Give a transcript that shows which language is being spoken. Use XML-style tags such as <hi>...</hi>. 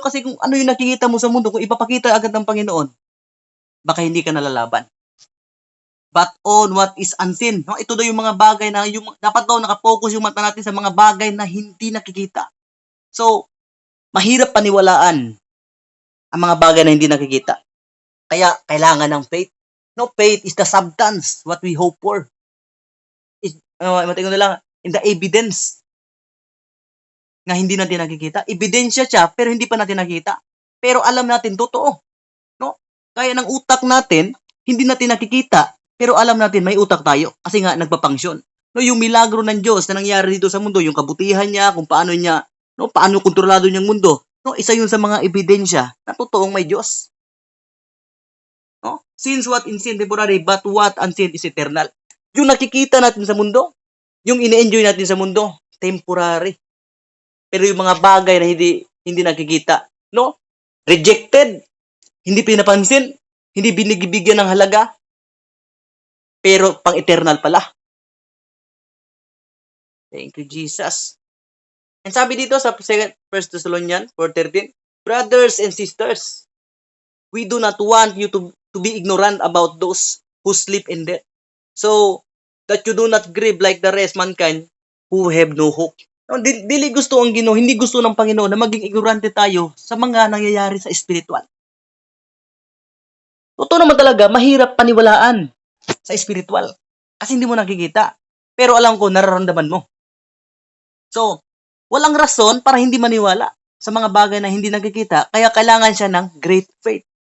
<tl>Kasi kung ano yung nakikita mo sa mundo, kung ipapakita agad ng Panginoon, baka hindi ka nalalaban.</tl> <en>But on what is unseen.</en> <tl>No, ito daw yung mga bagay na yung dapat daw nakapokus yung mata natin sa mga bagay na hindi nakikita. So, mahirap paniwalaan ang mga bagay na hindi nakikita. Kaya kailangan ng faith.</tl> <en>No, faith is the substance what we hope for.</en> <tl>Matingin na lang,</tl> <en>in the evidence</en> <tl>na hindi natin nakikita. Ebidensya siya, pero hindi pa natin nakita. Pero alam natin, totoo. No? Kaya ng utak natin, hindi natin nakikita, pero alam natin may utak tayo. Kasi nga, nagpapangsyon. No, yung milagro ng Diyos na nangyari dito sa mundo, yung kabutihan niya, kung paano niya, no, paano kontrolado niyang mundo, no, isa yun sa mga ebidensya na totoong may Diyos. No?</tl> <en>Since what is seen temporary, but what unseen is eternal.</en> <tl>Yung nakikita natin sa mundo, yung ini-enjoy natin sa mundo, temporary. Pero yung mga bagay na hindi nakikita, no? Rejected, hindi pinapansin, hindi binibigyan ng halaga, pero pang-eternal pala.</tl> <en>Thank you, Jesus. And</en> <tl>sabi dito sa</tl> <en>1 Thessalonians 4:13, brothers and sisters, we do not want you to be ignorant about those who sleep in death, so that you do not grieve like the rest mankind who have no hope.</en> <tl>No,</tl> <ceb>dili gusto ang Ginoo,</ceb> <tl>hindi gusto ng Panginoon na maging ignorante tayo sa mga nangyayari sa spiritual. Totoo naman talaga, mahirap paniwalaan sa spiritual kasi hindi mo nakikita. Pero alam ko, nararamdaman mo. So, walang rason para hindi maniwala sa mga bagay na hindi nakikita, kaya kailangan siya ng great faith.</tl>